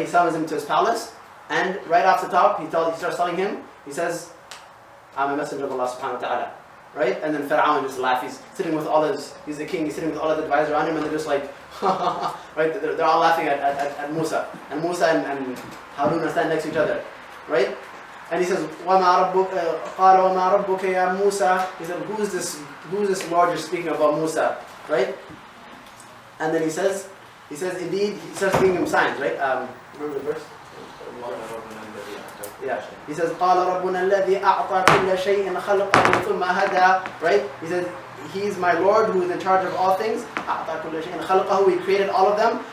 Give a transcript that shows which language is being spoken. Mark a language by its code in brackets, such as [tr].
[en] He summons him to his palace, and right off the top, he starts telling him, he says, I'm a messenger of Allah subhanahu wa ta'ala. Right? And then Fir'aun just laughs. He's sitting with all he's the king, he's sitting with all the advisors around him, and they're just like, right? They're all laughing at Musa. And Musa and Harun are standing next to each other. Right? [ar] And he says, وَمَا رَبُّكَ قَالَ وَمَا رَبُّكَ يَا Musa. [en] He said, who's this Lord you're speaking about, Musa? Right? And then he says, indeed, he starts giving him signs, right? Remember the verse? Yeah. [ar] He says, قَالَ رَبُّنَا الَّذِي أَعْطَى كُلَّ شَيْءٍ خَلْقَهُ ثُمَّ هَدَى. [en] Right? He says, He is my Lord who is in charge of all things. أَعْطَى كُلَّ شَيْءٍ خَلْقَهُ. He created all of them.